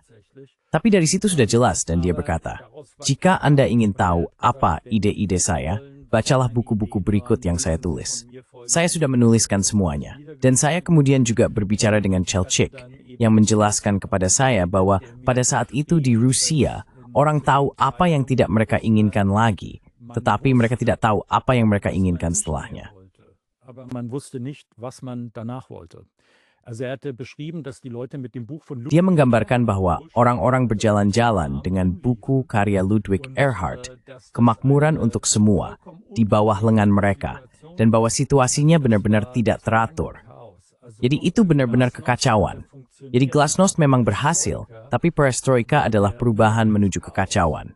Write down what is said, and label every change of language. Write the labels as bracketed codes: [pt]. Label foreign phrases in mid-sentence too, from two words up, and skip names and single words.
[id] Tapi dari situ sudah jelas dan dia berkata, jika Anda ingin tahu apa ide-ide saya, bacalah buku-buku berikut yang saya tulis. Saya sudah menuliskan semuanya. Dan saya kemudian juga berbicara dengan Chelchik, yang menjelaskan kepada saya bahwa pada saat itu di Rusia, orang tahu apa yang tidak mereka inginkan lagi, tetapi mereka tidak tahu apa yang mereka inginkan setelahnya. [de] Aber man wusste nicht, was man danach wollte. Also er hatte beschrieben, dass die Leute mit dem Buch von [id] Dia menggambarkan bahwa orang-orang berjalan-jalan dengan buku karya Ludwig Erhard, Kemakmuran untuk Semua, di bawah lengan mereka, dan bahwa situasinya benar-benar tidak teratur. Jadi itu benar-benar kekacauan. Jadi glasnost memang berhasil, tapi perestroika adalah perubahan menuju kekacauan.